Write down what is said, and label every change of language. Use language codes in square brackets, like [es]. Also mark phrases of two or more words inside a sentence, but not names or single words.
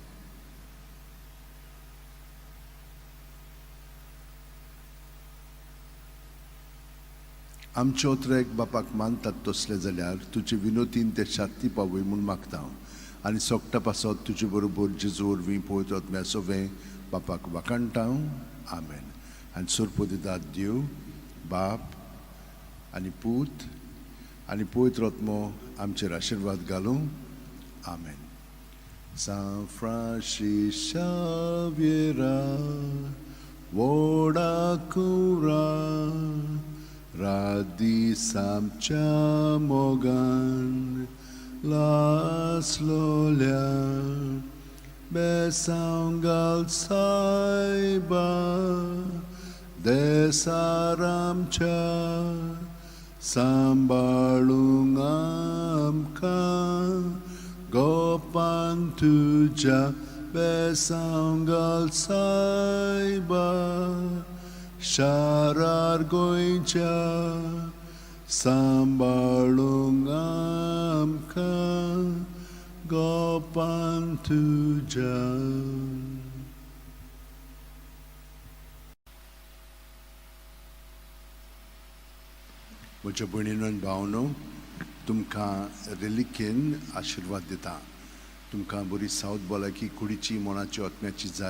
[kok] आमचे ओत्रेक बापाक मानतात तसले जाल्यार तुजे विनोतीन ते शांती पावय म्हूण मागता आनी सोगटा पासत तुजे बरोबर जेजू वरवीं पळयत आत्म्या सोवें बापाक वाखाणटा. आमेन. आनी सुरपो दितात देव बाप आनी पूत आनी पवित्र आत्मो आमचेर आशिर्वाद घालूं. आमेन. San Francis Xaviera, voda cura, radi samcia mogan, las lolia, besangal saiba, desaramcha, sambalung amka, Gopan tuja besangal saiba, sharar goincha, sambalung amka, gopan tuja. म्हज्या भयणीनो आनी भावनो, तुमकां रिलिकेन आशिर्वाद दिता. तुमकां बरी सावथ भलायकी कुडीची मोनाची आत्म्याची जाय.